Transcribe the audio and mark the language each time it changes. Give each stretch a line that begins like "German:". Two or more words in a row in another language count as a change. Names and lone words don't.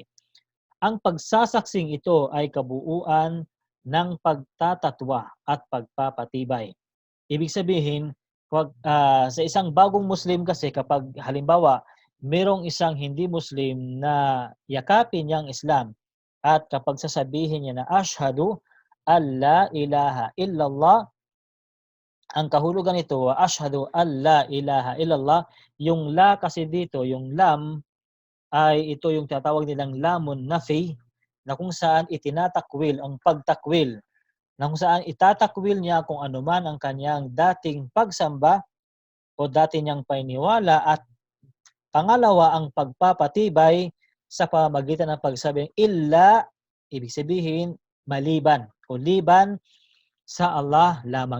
Filipino: Ang pagsasaksing ito ay kabuuan ng pagtatatwa at pagpapatibay. Ibig sabihin, sa isang bagong Muslim kasi kapag halimbawa merong isang hindi Muslim na yakapin niyang Islam at kapag sasabihin niya
Arabic: na أشهد أن لا إله إلا الله,
Filipino: ang kahulugan nito,
Arabic: أشهد أن لا إله إلا الله,
Filipino: yung la kasi dito, yung lam, ay ito yung tinatawag nilang
Arabic: لام نفي,
Filipino: na kung saan itinatakwil, ang pagtakwil, na kung saan itatakwil niya kung anuman ang kanyang dating pagsamba o dati niyang paniniwala, at pangalawa ang pagpapatibay sa pamamagitan ng pagsabing illa, ibig sabihin maliban o liban sa Allah lamang.